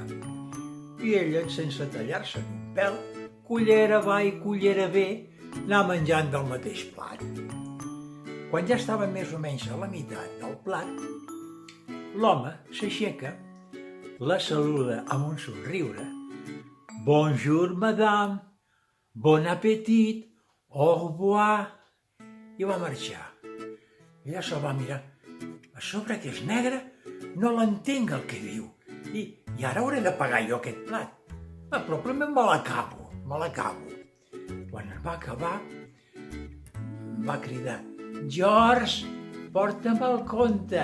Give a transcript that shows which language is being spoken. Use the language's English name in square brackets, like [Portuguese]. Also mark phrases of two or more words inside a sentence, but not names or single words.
[Catalan] I ella, sense tallar-se un pèl, cullera va i cullera ve, anar menjant del mateix plat. Quan ja estava més o menys a la meitat del plat, l'home s'aixeca, la saluda amb un somriure. [French] Bonjour, madame, bon appétit, au revoir, [Catalan] i va marxar. Ella se'l va mirar. A sobre que és negre, no l'entenc el que diu. I ara hauré de pagar jo aquest plat. Però primer me l'acabo. Quan es va acabar, va cridar, George, porta'm el compte.